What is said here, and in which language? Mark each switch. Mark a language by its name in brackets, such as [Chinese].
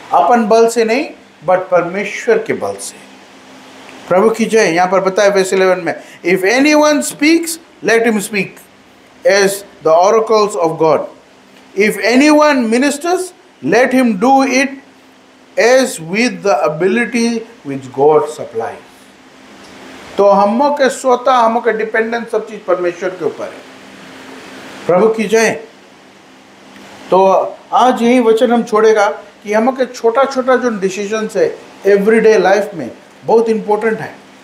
[Hindi] अपन बल से नहीं, बट परमेश्वर के बल से। प्रभु की जय। यहाँ पर बताया [English] verse 11 [Hindi] में, [English] If anyone speaks let him speak as the oracles of God. If anyone ministers, let him do it as with the ability which God supplies. [Hindi] तो हम के स्वतः, हम के डिपेंडेंस सब चीज परमेश्वर के ऊपर है। प्रभु की जय। तो आज यही वचन हम छोड़ेगा कि हम के छोटा छोटा जो डिसीजंस है एवरीडे लाइफ में बहुत इंपॉर्टेंट है।